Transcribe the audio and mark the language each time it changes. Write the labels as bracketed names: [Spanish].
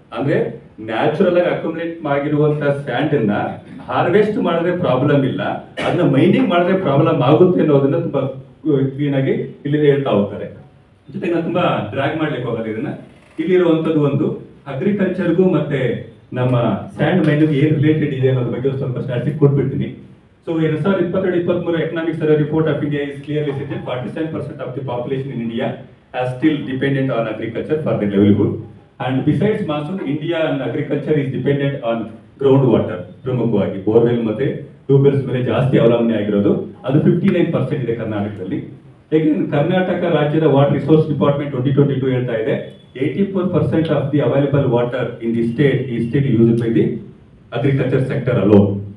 [Kannada] ಅಂದ್ರೆ ನ್ಯಾಚುರಲ್ ಆಗಿ ಅಕ್ಯುಮುಲೇಟ್ ಆಗಿರುವಂತಹ ಸ್ಯಾಂಡ್ ಅನ್ನ ಹಾರ್ವೆಸ್ಟ್ ಮಾಡಿದ್ರೆ ಪ್ರಾಬ್ಲಮ್ ಇಲ್ಲ, ಅದನ್ನ ಮೈನಿಂಗ್ ಮಾಡಿದ್ರೆ ಪ್ರಾಬ್ಲಮ್ ಆಗುತ್ತೆ ಅನ್ನೋದನ್ನ ತುಂಬಾ ಕ್ಲೀನ್ ಆಗಿ ಇಲ್ಲಿ ಹೇಳ್ತಾ ಹೋಗ್ತಾರೆ. ಜೊತೆಗೆ ನಾನು ತುಂಬಾ ಡ್ರ್ಯಾಗ್ ಮಾಡ್ಲಿಕ್ಕೆ ಹೋಗೋದು ಇದನ್ನ. ಇಲ್ಲಿರುವಂತದ್ದು ಒಂದು ಅಗ್ರಿಕಲ್ಚರ್ಗೂ ಮತ್ತೆ ನಮ್ಮ ಸ್ಯಾಂಡ್ ಮೈನಿಂಗ್ ಏನ್ ರಿಲೇಟೆಡ್ ಇದೆ ಅನ್ನೋದ್ರ ಬಗ್ಗೆ ಸ್ವಲ್ಪ ಸ್ಟಾಟಿಸ್ಟಿಕ್ ಕೊಟ್ಬಿಡ್ತೀನಿ. [English] So 2022-23 economic survey report of India is clearly stated 47% of the population in India are still dependent on agriculture for their livelihood. And besides monsoon, India and agriculture is dependent on groundwater. [Kannada] ಪ್ರಮುಖವಾಗಿ borewell ಮತ್ತೆ ಟ್ಯೂಬ್ವೆಲ್ಸ್ ಮೇಲೆ ಜಾಸ್ತಿ ಅವಲಂಬನೆ ಆಗಿರೋದು. ಅದು 59% ಇದೆ ಕರ್ನಾಟಕದಲ್ಲಿ. ಏಕೆಂದ್ರೆ ಕರ್ನಾಟಕ ರಾಜ್ಯದ [English] water resource department 2022 [Kannada] ಹೇಳ್ತಾ ಇದೆ [English] 84% of the available water in the state is still used by the agriculture sector alone.